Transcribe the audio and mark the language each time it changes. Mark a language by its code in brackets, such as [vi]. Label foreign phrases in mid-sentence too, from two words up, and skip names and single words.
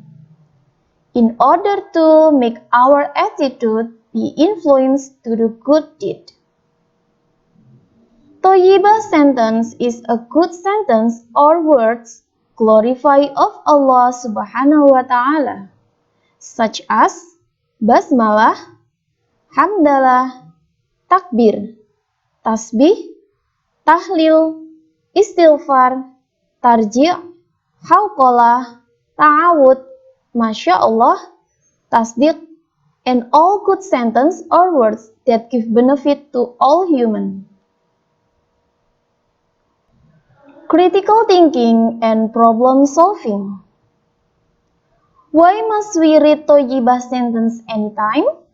[en] In order to make our attitude be influenced to the good deed. Thayyibah sentence is a good sentence or words glorify of [ar] الله سبحانه وتعالى, [en] such as basmalah, hamdalah, takbir, tasbih, tahlil, istighfar, tarji', hauqalah, ta'awud, [ar] ما شاء الله, [en] tasdiq, and all good sentence or words that give benefit to all human. Critical thinking and problem solving. Why must we read Thayyibah sentence anytime?